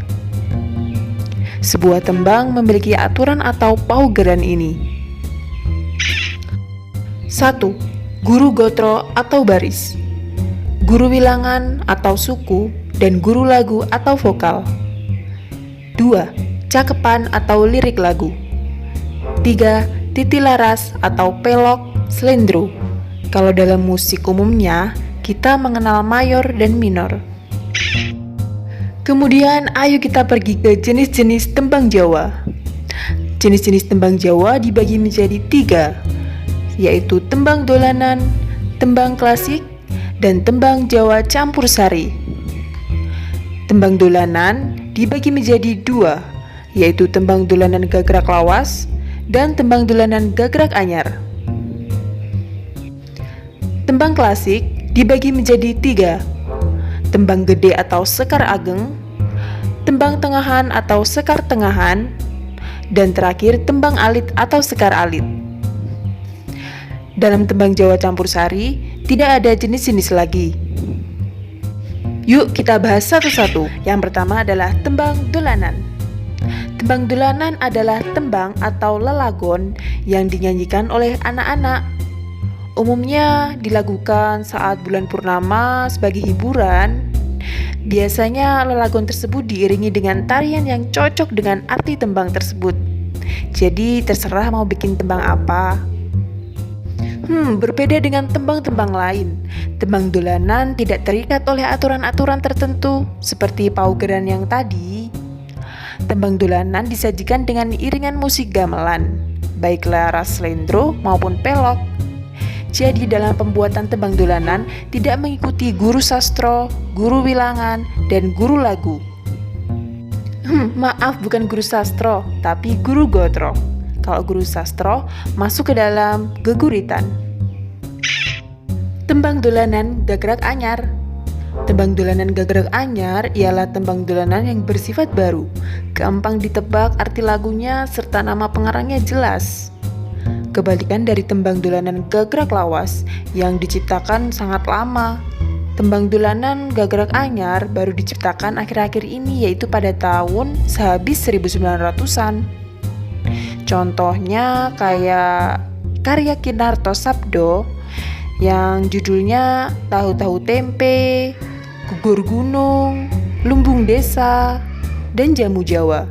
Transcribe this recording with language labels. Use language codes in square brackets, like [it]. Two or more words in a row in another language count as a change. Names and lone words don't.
[id] Sebuah tembang memiliki aturan atau paugeran ini. 1. [jv] Guru gotro [id] atau baris, [jv] guru wilangan [id] atau suku, dan [jv] guru lagu [id] atau vokal. 2. Cakepan atau lirik lagu. 3. [jv] Titi laras [id] atau pelok, slendro. Kalau dalam musik umumnya, kita mengenal mayor dan minor. Kemudian ayo kita pergi ke jenis-jenis tembang Jawa. Jenis-jenis tembang Jawa dibagi menjadi 3, yaitu tembang dolanan, tembang klasik, dan tembang Jawa campur sari. Tembang dolanan dibagi menjadi 2, yaitu tembang [jv] dolanan gagrak lawas [id] dan tembang [jv] dolanan gagrak anyar. [id] Tembang klasik dibagi menjadi 3, [jv] tembang gede [id] atau [jv] sekar ageng, [id] tembang tengahan atau [jv] sekar tengahan, [id] dan terakhir tembang alit atau [jv] sekar alit. [id] Dalam tembang Jawa campur sari, tidak ada jenis-jenis lagi. Yuk kita bahas satu-satu. Yang pertama adalah tembang dolanan. Tembang dolanan adalah tembang atau lelagon yang dinyanyikan oleh anak-anak. Umumnya dilakukan saat bulan purnama sebagai hiburan. Biasanya lelagon tersebut diiringi dengan tarian yang cocok dengan arti tembang tersebut. Jadi terserah mau bikin tembang apa. Berbeda dengan tembang-tembang lain, tembang dolanan tidak terikat oleh aturan-aturan tertentu seperti paugeran yang tadi. Tembang dolanan disajikan dengan iringan musik gamelan, baik laras slendro maupun pelok. Jadi dalam pembuatan tembang dolanan tidak mengikuti guru sastro, guru wilangan, dan guru lagu. Maaf, bukan guru sastro, tapi guru gotro. Kalau guru sastro masuk ke dalam geguritan. [jv] Tembang dolanan gagrak anyar. Tembang dolanan gagrak anyar [id] ialah tembang dolanan yang bersifat baru, gampang ditebak arti lagunya serta nama pengarangnya jelas. Kebalikan dari tembang [jv] dolanan gagrak lawas [id] yang diciptakan sangat lama. [jv] Tembang dolanan gagrak anyar [id] baru diciptakan akhir-akhir ini, yaitu pada tahun sehabis 1900-an. Contohnya kayak karya Kinarto Sabdo yang judulnya Tahu-Tahu Tempe, Gugur Gunung, Lumbung Desa, dan Jamu Jawa.